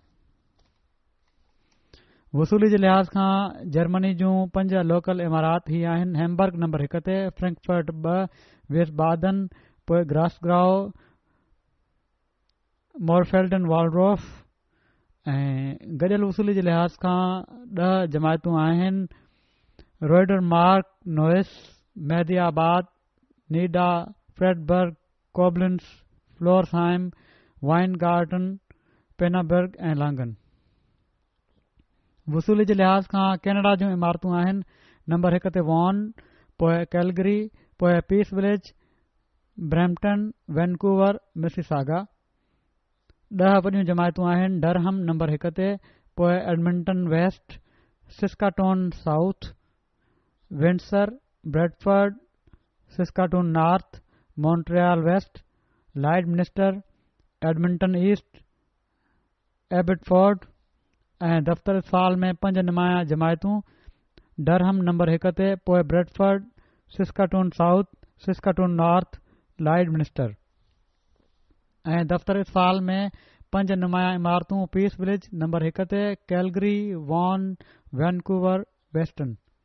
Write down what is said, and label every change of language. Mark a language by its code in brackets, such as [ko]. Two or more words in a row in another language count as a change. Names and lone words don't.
[sd] वसूली जे लिहाज़ खां जर्मनी जूं 5 लोकल इमारात ही आहिनि, हैम्बर्ग नंबर 1 ते, फ्रैंकफर्ट 2, वेस्टबादन, पोइ ग्रासग्राउ, मोरफेल्डन वालड्रोफ। ऐं गॾियल वसूली जे लिहाज़ खां 10 जमायतूं आहिनि, रोइडर मार्क, नोइस, मेहदियाबाद, नीडा, फ्रेडबर्ग, कोबलिन्स, फ्लोरहाइम, वाइनगार्टन, पेनाबर्ग ऐं लांगन। वसूली जे लिहाज़ खां कैनेडा जूं इमारतूं आहिनि, नंबर 1 ते वॉन, पोइ कैलगरी, पोइ पीस विलेज, ब्रैम्पटन, वैनकूवर, मिसिसागा। 10 वॾियूं जमायतूं आहिनि, डरहम नंबर 1 ते, पोइ एडमिंटन वेस्ट, सिस्काटोन साउथ, विंडसर, ब्रेडफर्ड, सिस्काटोन नॉर्थ, मॉन्ट्रियल वेस्ट, लाइडमिनिस्टर, एडमिंटन ईस्ट, एबिटफोर्ड। ऐं दफ़्तर साल में 5 नुमाया जमायतूं, डरहम नंबर 1 ते, पोइ ब्रेडफर्ड, सिस्काटोन साउथ, सिस्काटोन नॉर्थ, लाइडमिनिस्टर। ऐं दफ़्तर साल में 5 नुमाया इमारतूं, पीस विलेज नंबर 1 ते, कैलगरी, वॉन, वैनकूवर, वेस्टन।